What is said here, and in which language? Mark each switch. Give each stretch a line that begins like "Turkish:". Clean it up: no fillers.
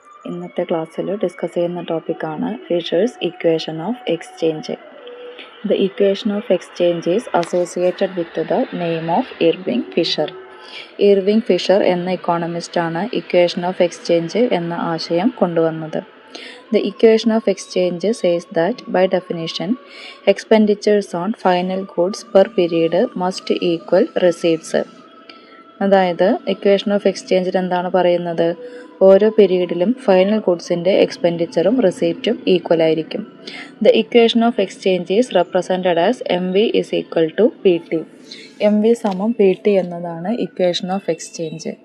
Malayalam: ഇന്നത്തെ ക്ലാസ്സിൽ ഡിസ്കസ് ചെയ്യുന്ന ടോപ്പിക്കാണ് fishers equation of exchange.
English: The equation of exchange is associated with the name of Irving Fisher.
Malayalam: Irving Fisher എന്ന ഇക്കോണമിസ്റ്റാണ് equation of exchange എന്ന ആശയം കൊണ്ടുവന്നത്.
English: The equation of exchange says that, by definition, expenditures on final goods per period must equal receipts.
Malayalam: അതായത് equation of എക്സ്ചേഞ്ചിൽ എന്താണ് പറയുന്നത്? ഓരോ പീരീഡിലും final ഗുഡ്സിൻ്റെ എക്സ്പെൻഡിച്ചറും റിസീപ്റ്റും equal ആയിരിക്കും.
English: The equation of exchange is represented as M V is equal to P T.
Malayalam: M V സമം P T എന്നതാണ് equation of exchange.